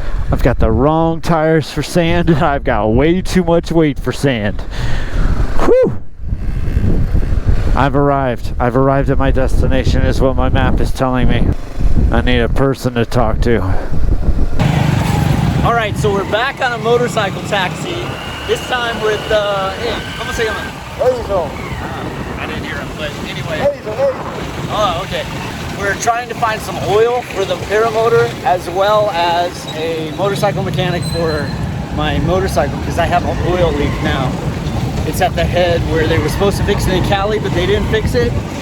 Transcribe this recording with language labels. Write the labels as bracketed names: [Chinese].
[English] I've got the wrong tires for sand, and I've got way too much weight for sand. Whew! I've arrived. I've arrived at my destination, is what my map is telling me. I need a person to talk to. Alright, so we're back on a motorcycle taxi. This time with, hey, [Spanish] ¿cómo se llama? [English] I didn't hear him, but anyway. Oh, okay. We're trying to find some oil for the paramotor as well as a motorcycle mechanic for my motorcycle because I have an oil leak now. It's at the head where they were supposed to fix it in Cali, but they didn't fix it.